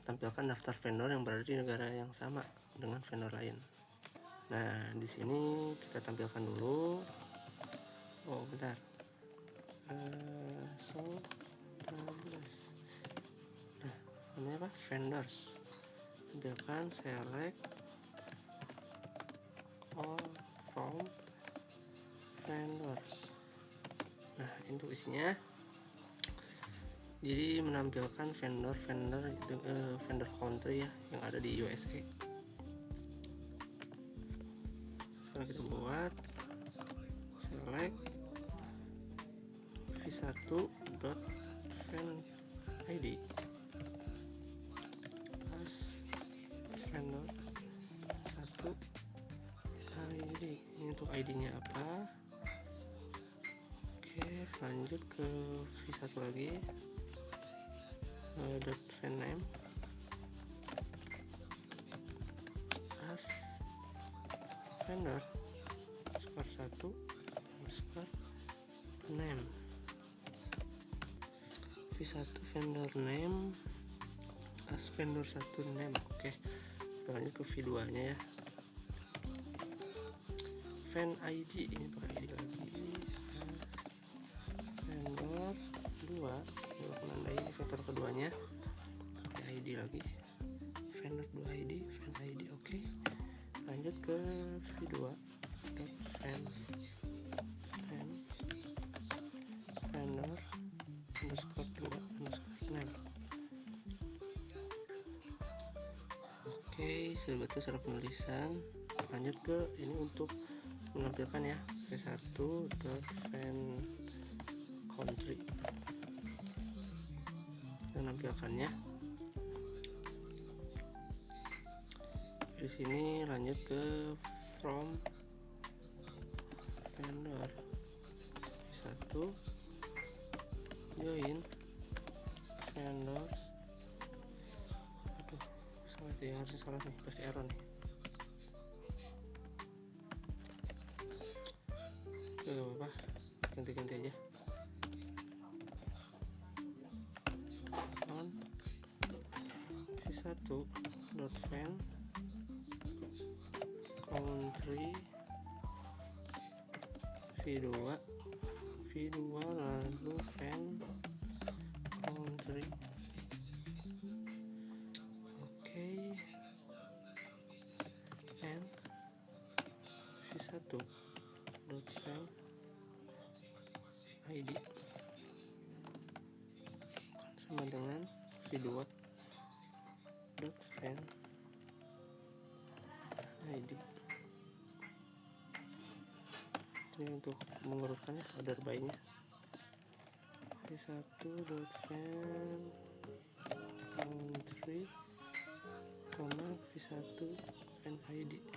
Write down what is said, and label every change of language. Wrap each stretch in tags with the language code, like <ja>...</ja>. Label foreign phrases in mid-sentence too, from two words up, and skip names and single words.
<id>Tampilkan daftar vendor yang berada di negara yang sama dengan vendor lain. Nah, di sini kita tampilkan dulu. Oh, bentar. Nah, namanya apa? Vendors.</id> <en>Tampilkan select all from vendors.</en> <id>Nah, itu isinya. Jadi menampilkan</id> <en>vendor country</en> <id>ya yang ada di USA. Sekarang kita buat</id> <en>select v1.vendid as vendor 1 ID.</en> <id>Ini untuk ID-nya apa? Oke, lanjut ke v1 lagi.</id> <en>.vendname as vendor _1 _name. v1 vendor name as vendor 1 name.</en> <id>Oke, kita lanjut ke v2 nya ya.</id> <en>Ven ID,</en> <id>ini pakai ID lagi. Vendor 2, menandai ini vendor keduanya, pakai ID lagi.</id> <en>Vendor 2 ID, ven ID.</en> <id>Oke, lanjut ke</id> <en>v2 ven vendor _2 _name.</en> <id>Oke, sudah betul secara penulisan. Lanjut ke ini untuk menampilkan ya,</id> <en>v1.ven country.</en> <id>Menampilkannya di sini. Lanjut ke</id> <en>from vendor 1 join vendors.</en> <id>Aduh, salah ya, harusnya salah nih, pasti error nih. Gak apa-apa, ganti-ganti aja.</id> <en>On v1.ven country v2 lalu ven country.</en> <id>Oke,</id> <en>and v1.ven ID</en> <id>sama dengan</id> <en>v2.ven ID.</en> <id>Ini untuk mengurutkannya,</id> <en>order by-</en> <id>nya.</id> <en>v1.ven country V1 NID.</en>